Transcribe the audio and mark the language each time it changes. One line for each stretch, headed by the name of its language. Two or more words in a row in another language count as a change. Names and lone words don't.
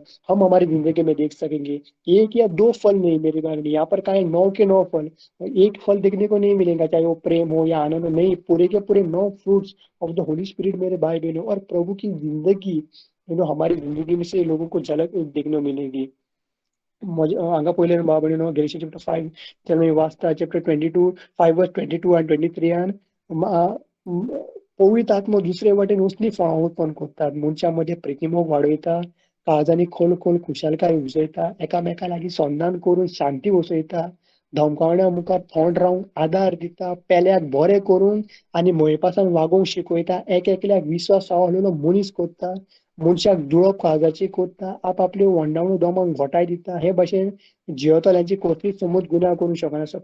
Hindi: हम हमारी जिंदगी में देख सकेंगे। एक या दो फल नहीं मेरे भाई बहनों, यहाँ पर कहा है 9 के 9 फल। एक फल देखने को नहीं मिलेगा, चाहे वो प्रेम हो या आनंद हो, नहीं, पूरे के पूरे 9
English: fruits of the Holy Spirit
Hindi: मेरे भाई बहनों। और प्रभु की जिंदगी हमारी जिंदगी में से लोगों को झलक देखने को मिलेगी।
Konkani: हांगा पयलें बाबडे न्हू गॅलिशियन चॅप्टर 5 तेन्ना मी वाचता चॅप्टर 22 5:22 and 23 पवित्र आत्मा दुसरे वाटेन उसली फळावळपण करतात, मनशामध्ये प्रेतिमोग वाडयता, काळजांनी खोल खोल खुशालकाय उजयता, एकामेका लागीं संधान करून शांती वसयता, धमकावण्या मुखार थोंड रावन आदार दिता, पेल्याक बरें करून आनी मयपासान वागोवंक शिकयता, एकल्याक विश्वास सांबाळलेलो मनीस करता, मनशाक जुळप काळजाची करता, आपआपल्यो वंडावळ्यो दोमांक घोटाय दिता, हे भाशेन जियेतल्यांची कसलीच समज गुन्यांव करूंक शकनासता।